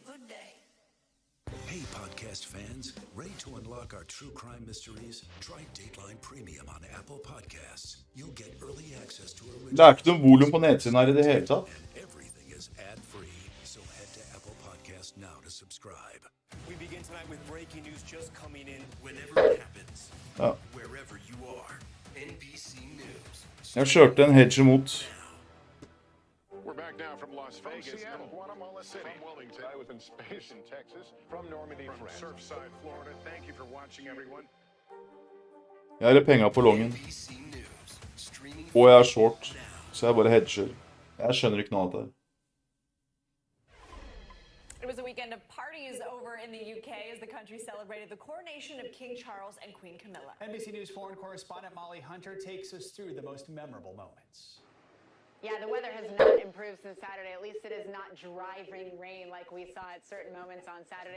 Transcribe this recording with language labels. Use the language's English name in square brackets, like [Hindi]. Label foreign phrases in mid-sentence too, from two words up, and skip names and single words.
[English] Hey, podcast fans. Ready to unlock our true crime mysteries? Try Dateline Premium on Apple Podcasts. You'll get early access to originals. [Norwegian] Det er ikke noe volum på nedsiden her i det hele tatt. [English] Everything is ad-free, so head to Apple Podcasts now to subscribe. We begin tonight with breaking news just coming in. Whenever it happens, [Norwegian] Ja. [English] wherever you are, NBC News. [Norwegian] Jeg kjørte en hedge mot. [English] We're back now from Las Vegas, Seattle, Guatemala City, from Wilmington, I was in space in Texas, from Normandy, from Surfside, Florida. Thank you for watching, everyone. [Norwegian] Jeg har penger på longen. Og jeg er short, så jeg bare hedger. Jeg skjønner ikke noe av det. [English] It was a weekend of parties over in the UK as the country celebrated the coronation of King Charles and Queen Camilla. NBC News foreign correspondent Molly Hunter takes us through the most memorable moments. Yeah, the weather has not improved since Saturday. At least it is not driving rain like we saw at certain moments on Saturday.